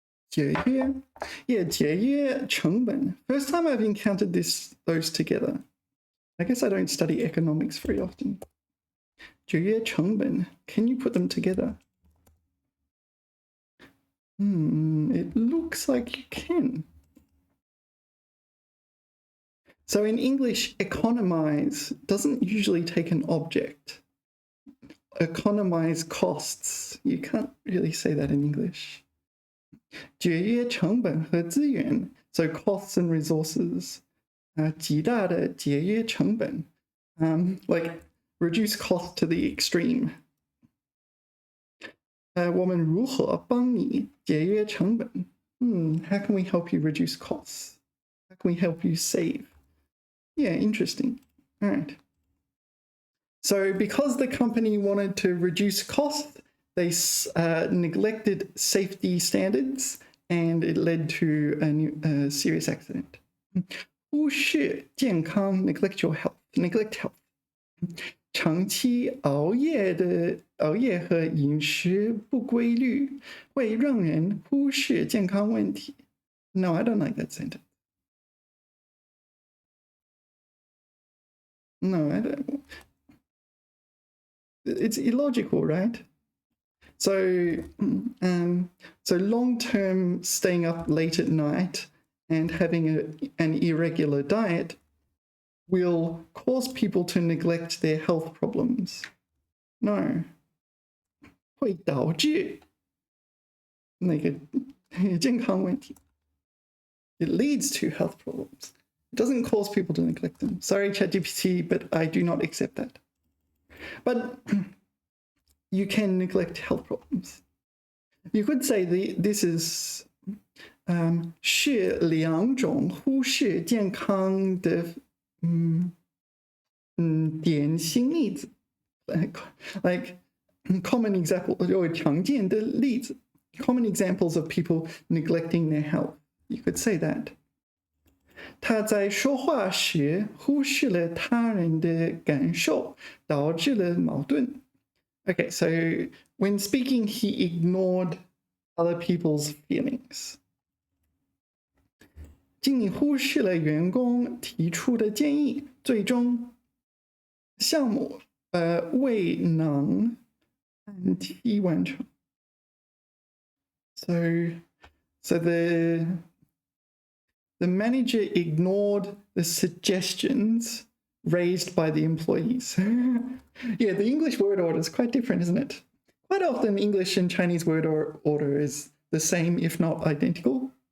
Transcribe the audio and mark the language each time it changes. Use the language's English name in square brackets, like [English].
[Chinese] 节约 Yeah, 节约成本. [English] First time I've encountered those together. I guess I don't study economics very often. [Chinese] 节约成本. [English] Can you put them together? It looks like you can. So in English, economize doesn't usually take an object. Economize costs. You can't really say that in English. [Chinese] 节约成本和资源, [English] so costs and resources. [Chinese] 极大的节约成本, [English] like reduce cost to the extreme. [Chinese] 我们如何帮你节约成本? [English] How can we help you reduce costs? How can we help you save? Yeah, interesting. All right. So because the company wanted to reduce costs, they neglected safety standards and it led to a serious accident. [Chinese] 忽视健康 [English] neglect your health, neglect health. [Chinese] 长期熬夜和饮食不规律会让人忽视健康问题. [English] No, I don't like that sentence. No, I don't. It's illogical, right? So long-term staying up late at night and having an irregular diet will cause people to neglect their health problems. [Chinese] No. 会导致那个健康问题. [English] It leads to health problems. It doesn't cause people to neglect them. Sorry, ChatGPT, but I do not accept that. But you can neglect health problems. You could say this is [Chinese] 是两种忽视健康的典型例子. [English] Like common example or [Chinese] 常见的例子. [English] Common examples of people neglecting their health. You could say that. [Chinese] 他在说话时忽视了他人的感受，导致了矛盾. [English] Okay, so when speaking, he ignored other people's feelings. [Chinese] 经理忽视了员工提出的建议，最终项目未能按期完成. [English] So the manager ignored the suggestions raised by the employees. Yeah, the English word order is quite different, isn't it? Quite often English and Chinese word order is the same, if not identical.